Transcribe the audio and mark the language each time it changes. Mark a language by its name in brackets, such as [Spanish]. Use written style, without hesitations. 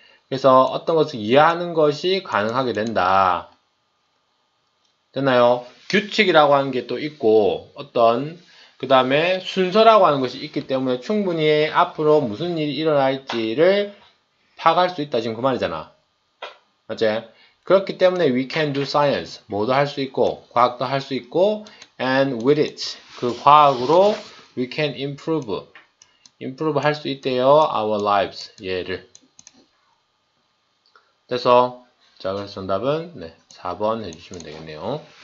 [Korean] 그래서 어떤 것을 이해하는 것이 가능하게 된다. 됐나요? 규칙이라고 하는 게 또 있고 그 다음에 순서라고 하는 것이 있기 때문에 충분히 앞으로 무슨 일이 일어날지를 파악할 수 있다. 지금 그 말이잖아. 맞지? 그렇기 때문에 [English] we can do science. [Korean] 뭐도 할 수 있고 과학도 할 수 있고 [English] and with it. [Korean] 그 과학으로 [English] we can improve [Korean] 할 수 있대요. [English] our lives. [Korean] 얘를. 그래서 자, 그래서 정답은 4번 해주시면 되겠네요.